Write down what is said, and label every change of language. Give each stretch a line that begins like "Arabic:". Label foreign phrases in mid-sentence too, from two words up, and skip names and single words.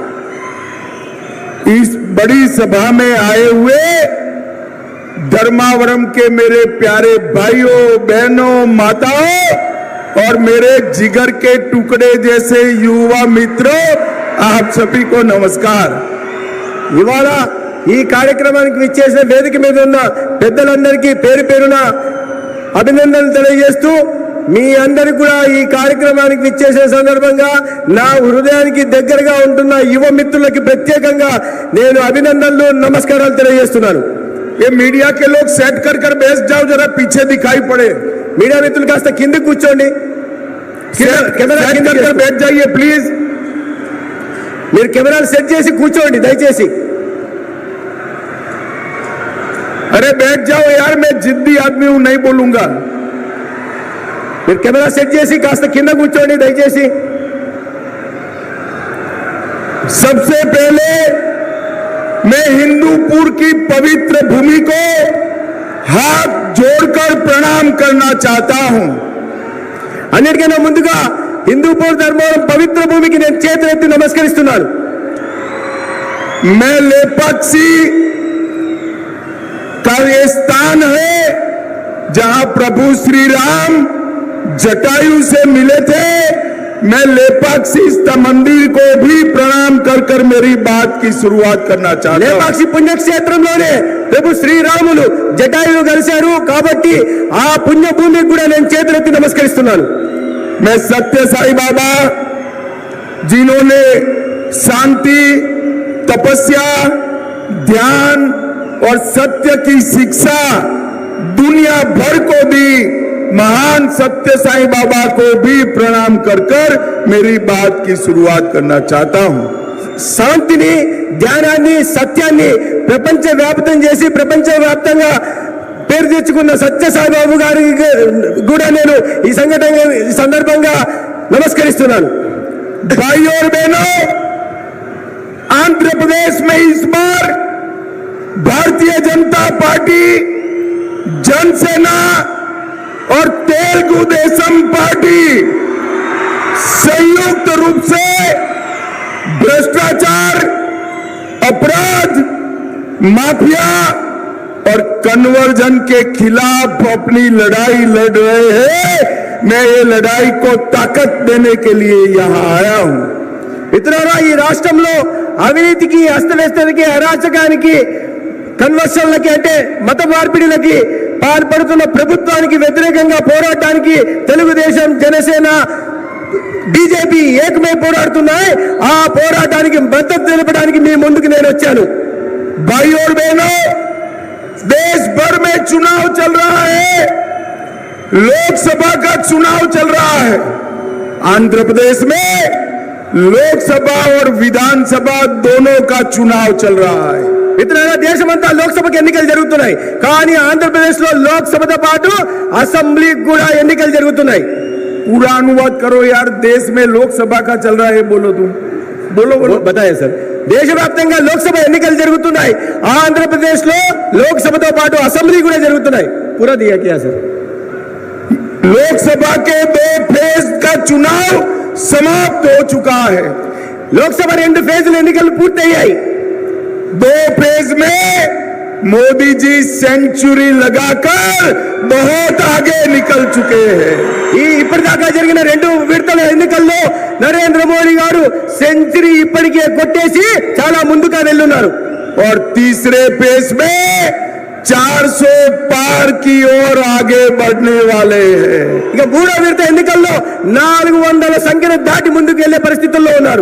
Hindi: इस बड़ी सभा में आए हुए धर्मावरम के मेरे प्यारे भाइयों बहनों माताओं और मेरे जिगर के टुकड़े जैसे युवा मित्रों, आप सभी को नमस्कार।
Telugu: ఇవాళ ఈ కార్యక్రమానికి విచ్చేసిన వేదిక మీద ఉన్న పెద్దలందరికీ పేరు పేరున అభినందనలు తెలియజేస్తూ మీ అందరికీ కూడా ఈ కార్యక్రమానికి విచ్చేసిన సందర్భంగా నా హృదయానికి దగ్గరగా ఉంటున్న యువ మిత్రులకి ప్రత్యేకంగా నేను అభినందనలు నమస్కారాలు తెలియజేస్తున్నాను।
Hindi: ये मीडिया के लोग सेट कर कर बैठ जाओ, जरा पीछे दिखाई पड़े।
Telugu: मीडिया मित्रुలు కాస్త కింద కూర్చోండి, కెమెరా కింద
Hindi: कर बैठ जाइए प्लीज।
Telugu: మీరు కెమెరాలు సెట్ చేసి కూర్చోండి దయచేసి।
Hindi: अरे बैठ जाओ यार, मैं जिद्दी आदमी हूं, नहीं बोलूंगा।
Telugu: మీరు కెమెరా సెట్ చేసి కాస్త కింద కూర్చోండి దయచేసి।
Hindi: सबसे पहले मैं हिंदूपुर की पवित्र भूमि को हाथ जोड़कर प्रणाम करना चाहता हूं।
Telugu: अन्निटिकన్నా ముందుగా हिंदूपुर धर्मवरम
Hindi: पवित्र भूमि की
Telugu: నేను చేతులెత్తి నమస్కరిస్తున్నాను।
Hindi: मैं लेपाक्षी का ये स्थान है जहां प्रभु श्री राम जटायु से मिले थे। मैं लेपाक्षी मंदिर को भी प्रणाम कर कर मेरी बात की शुरुआत करना चाहता हूं।
Telugu: లేపాక్షి పుణ్యక్షేత్రంలోనే ప్రభు శ్రీరాములు జటాయువు కలిశారు కాబట్టి ఆ పుణ్యభూమికి కూడా నేను చేతులెత్తి నమస్కరిస్తున్నాను।
Hindi: मैं सत्य साई बाबा जिन्होंने शांति, तपस्या, ध्यान और सत्य की शिक्षा दुनिया भर को दी, महान सत्य साई बाबा को भी प्रणाम कर कर मेरी बात की शुरुआत करना चाहता हूं।
Telugu: శాంతిని, ధ్యానాన్ని, సత్యాన్ని ప్రపంచవ్యాప్తం చేసి ప్రపంచవ్యాప్తంగా పేరు తెచ్చుకున్న సత్య సాయిబాబు గారికి కూడా నేను ఈ సందర్భంగా నమస్కరిస్తున్నాను।
Hindi: भाइयों और बहनों, आंध्र प्रदेश में इस बार भारतीय जनता पार्टी, जनसेना और तेलुगु देशम पार्टी संयुक्त रूप से भ्रष्टाचार, अपराध, माफिया और कन्वर्जन के खिलाफ अपनी लड़ाई लड़ रहे हैं। मैं ये लड़ाई को ताकत देने के लिए यहां आया हूं।
Telugu: మిత్రులారా, ఈ రాష్ట్రంలో అవినీతికి, అస్తవ్యస్తకి, అరాచకానికి, కన్వర్షన్లకి అంటే మత మార్పిడిలకి పాల్పడుతున్న ప్రభుత్వానికి వ్యతిరేకంగా పోరాటానికి తెలుగుదేశం, జనసేన, బీజేపీ ఏకమై పోరాడుతున్నాయి. ఆ పోరాటానికి మద్దతు తెలపడానికి మీ ముందుకు నేను వచ్చాను.
Hindi: भाई और बहनों, देश भर में चुनाव चल रहा है, लोकसभा का चुनाव चल रहा है। आंध्र प्रदेश में लोकसभा और विधानसभा दोनों का चुनाव चल रहा है।
Telugu: మిత్రులారా, దేశమంతా లోక్సభకు ఎన్నికలు జరుగుతున్నాయి, కానీ ఆంధ్రప్రదేశ్ లో లోక్సభతో పాటు అసెంబ్లీకి కూడా ఎన్నికలు జరుగుతున్నాయి.
Hindi: पूरा अनुवाद करो यार, देश में लोकसभा का चल रहा है, बोलो तुम, बोलो बोलो बताए सर.
Telugu: దేశవ్యాప్తంగా లోక్సభ ఎన్నికలు జరుగుతున్నాయి, ఆంధ్రప్రదేశ్ లో లోక్సభతో పాటు అసెంబ్లీ కూడా జరుగుతున్నాయి.
Hindi: पूरा दिया क्या सर? लोकसभा के 2 फेज का चुनाव समाप्त हो चुका है।
Telugu: లోక్సభ 2 ఫేజ్ల ఎన్నికలు పూర్తయ్యాయి.
Hindi: 2 फेज में मोदी जी सेंचुरी लगाकर बहुत आगे निकल चुके हैं।
Telugu: ఈ ఇప్పటిదాకా జరిగిన 2 విడతల ఎన్నికల్లో నరేంద్ర మోడీ గారు సెంచరీ ఇప్పటికే కొట్టేసి చాలా ముందుగా వెళ్ళున్నారు.
Hindi: और तीसरे फेज में 400 पार की ओर आगे बढ़ने वाले हैं।
Telugu: ఇక 3వ విడత ఎన్నికల్లో 400 సంఖ్యను దాటి ముందుకు వెళ్లే పరిస్థితుల్లో ఉన్నారు.